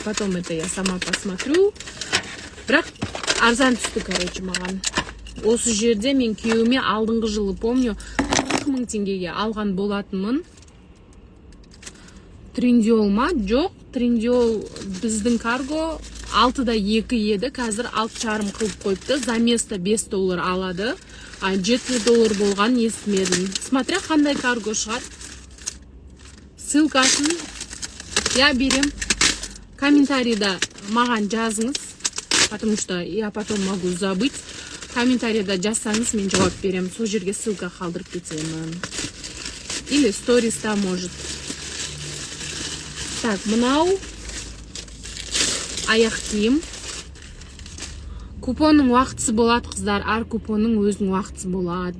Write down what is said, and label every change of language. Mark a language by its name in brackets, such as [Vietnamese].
[Russian] Потом это я сама посмотрю. [Kazakh] Бірақ арзан түсті, короче, маған. Осы жерде мен күйеуіме алдыңғы жылы, помню, 40 000 теңгеге алған болатынмын. Трендиол ма? Жоқ, трендиол біздің карго 6-да 2 еді, қазір 6,5 қылып қойыпты. За место $5 алады. $7 болған естімедім. Смотря қандай карго шығар. Ссылкасын я берем. Комментарийда маған жазыңыз, [Russian] потому что я потом могу забыть. [Kazakh] Комментарийда жазсаңыз, мен жауап берем. Сол жерге ссылка қалдырып кетемін. [Russian] Или сториста может. [Kazakh] Так, мынау аяқ киім. Купонның уақытысы болады, қыздар. Ар купонның өзінің уақытысы болады.